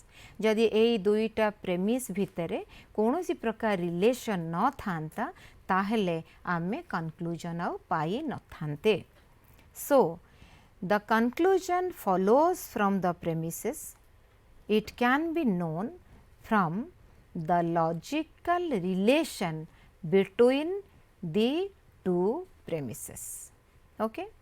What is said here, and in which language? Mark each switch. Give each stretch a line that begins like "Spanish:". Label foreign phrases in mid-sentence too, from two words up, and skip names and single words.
Odia: ଯଦି ଏ ଦୁଇଟା premise ଭିତରେ କୌଣସି ପ୍ରକାର relation ନ ଥାଆନ୍ତା, ତାହେଲେ ଆମେ conclusion ଆଉ ପାଇ ନ ଥାଆନ୍ତେ.
English: So the conclusion follows from the premises. It can be known from the logical relation between the two premises. Okay?